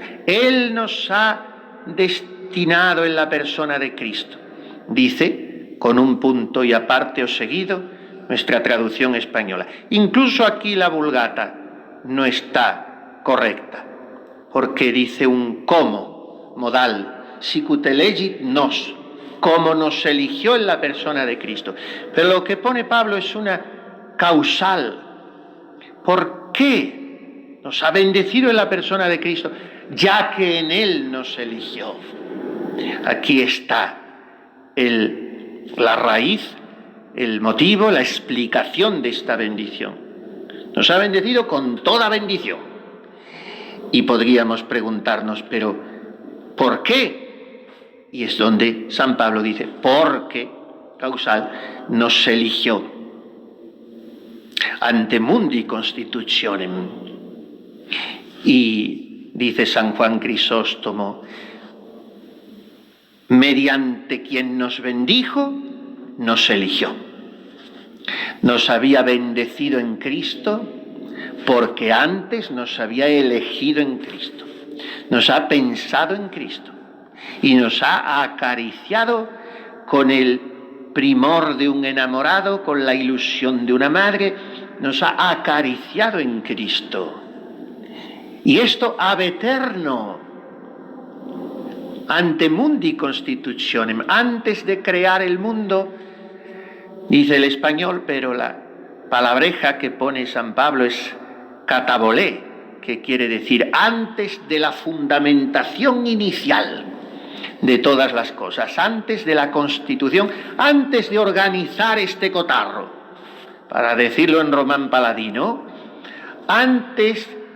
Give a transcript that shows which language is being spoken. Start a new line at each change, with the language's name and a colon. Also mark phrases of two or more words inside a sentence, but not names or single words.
Spanish: Él nos ha destinado en la persona de Cristo. Dice, con un punto y aparte o seguido, nuestra traducción española. Incluso aquí la Vulgata no está correcta, porque dice un como modal,
Latin: sicut elegit nos,
Spanish: como nos eligió en la persona de Cristo. Pero lo que pone Pablo es una causal. ¿Por qué nos ha bendecido en la persona de Cristo? Ya que en Él nos eligió. Aquí está la raíz, el motivo, la explicación de esta bendición. Nos ha bendecido con toda bendición. Y podríamos preguntarnos, pero ¿por qué? Y es donde San Pablo dice, porque, causal, nos eligió.
Latin: Ante mundi constitutionem.
Spanish: Y dice San Juan Crisóstomo, mediante quien nos bendijo, nos eligió. Nos había bendecido en Cristo porque antes nos había elegido en Cristo. Nos ha pensado en Cristo y nos ha acariciado con el primor de un enamorado, con la ilusión de una madre, nos ha acariciado en Cristo. Y esto
Latin: ab eterno, ante mundi constitutionem,
Spanish: antes de crear el mundo, dice el español, pero la palabreja que pone San Pablo es catabolé, que quiere decir antes de la fundamentación inicial de todas las cosas, antes de la constitución, antes de organizar este cotarro, para decirlo en román paladino, antes